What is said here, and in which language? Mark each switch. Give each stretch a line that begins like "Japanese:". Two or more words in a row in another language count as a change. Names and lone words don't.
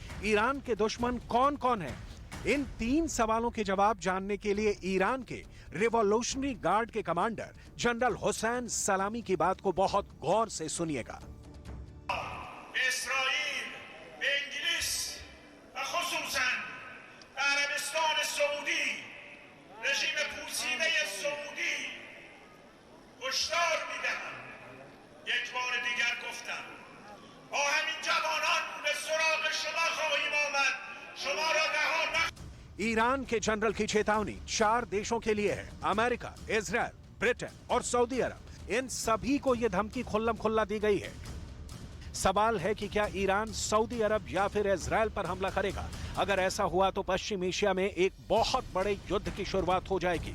Hindi: ईरान के दुश्मन कौन कौन हैं? इन 3 सवालों के जवाब जानने के लिए ईरान के रिवॉल्यूशनरी गार्ड के कमांडर जनरल हुसैन सलामी की बात को बहुत गौर से सुनिएगा।
Persian: اسرائیل، انگلیس، خصوصاً عربستان سعودی، رژیم پوسیده سعودی هشدار میدهم. یک بار دیگر گفتم با همین جوانان به سراغ شما خواهیم آمد. شما را رها
Hindi: ईरान के जनरल की चेतावनी 4 देशों के लिए है, अमेरिका, इजराइल, ब्रिटेन और सऊदी अरब। इन सभी को यह धमकी खुल्लम खुल्ला दी गई है। सवाल है कि क्या ईरान सऊदी अरब या फिर इजराइल पर हमला करेगा? अगर ऐसा हुआ तो पश्चिम एशिया में एक बहुत बड़े युद्ध की शुरुआत हो जाएगी।